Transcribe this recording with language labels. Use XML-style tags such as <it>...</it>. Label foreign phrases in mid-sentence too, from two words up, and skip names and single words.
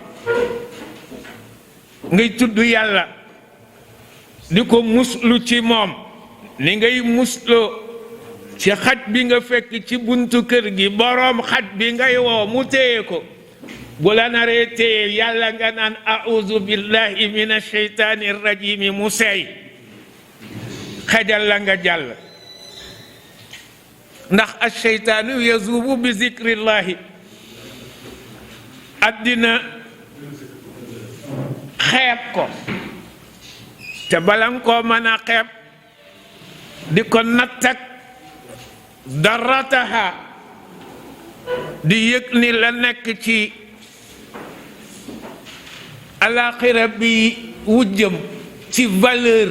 <wo>ngay tudd yàlla di ko muslu ci moom ni ngay musloo ci xaj bi nga fekk ci buntu kër gi boroom xaj bi ngay woo mu téye ko bu la naree téye yàlla nga naan</wo> <ar>أعوذ بالله من الشيطان الرجيم</ar> <wo>mu seey xajal la nga jàll ndax</wo> <ar>الشيطان يذوب بذكر الله</ar> <wo>addina xeeb ko te bala nga koo mën a xeeb di ko nattak darataha di yëg ni la nekk ci alaxira bi wujjëm ci valeur</wo>